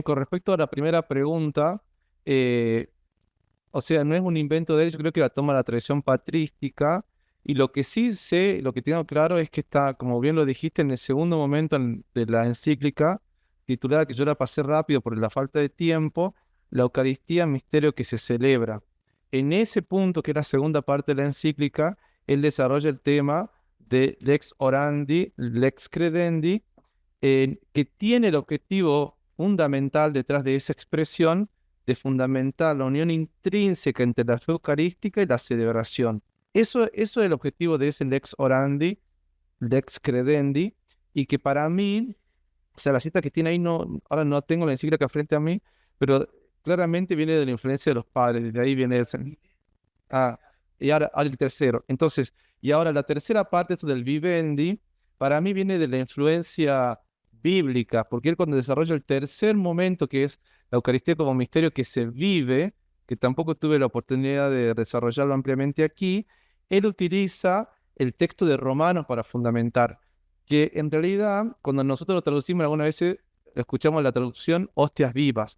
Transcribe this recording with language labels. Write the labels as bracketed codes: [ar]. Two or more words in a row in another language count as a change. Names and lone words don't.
[es] Con respecto a la primera pregunta, o sea, no es un invento de él, yo creo que la toma la tradición patrística, y lo que sí sé, lo que tengo claro es que está, como bien lo dijiste, en el segundo momento de la encíclica, titulada, que yo la pasé rápido por la falta de tiempo, la Eucaristía, misterio que se celebra. En ese punto, que es la segunda parte de la encíclica, él desarrolla el tema de [la] lex orandi, lex credendi, [es] que tiene el objetivo fundamental detrás de esa expresión, de fundamentar la unión intrínseca entre la fe eucarística y la celebración. Eso es el objetivo de ese [la] lex orandi, lex credendi, [es] y que para mí, o sea, la cita que tiene ahí, ahora no tengo la encíclica frente a mí, pero claramente viene de la influencia de los padres, desde ahí viene ese. Y ahora el tercero. Entonces, y ahora la tercera parte, esto del vivendi, para mí viene de la influencia bíblica, porque él cuando desarrolla el tercer momento, que es la Eucaristía como misterio que se vive, que tampoco tuve la oportunidad de desarrollarlo ampliamente aquí, él utiliza el texto de Romanos para fundamentar, que en realidad, cuando nosotros lo traducimos algunas veces, escuchamos la traducción hostias vivas.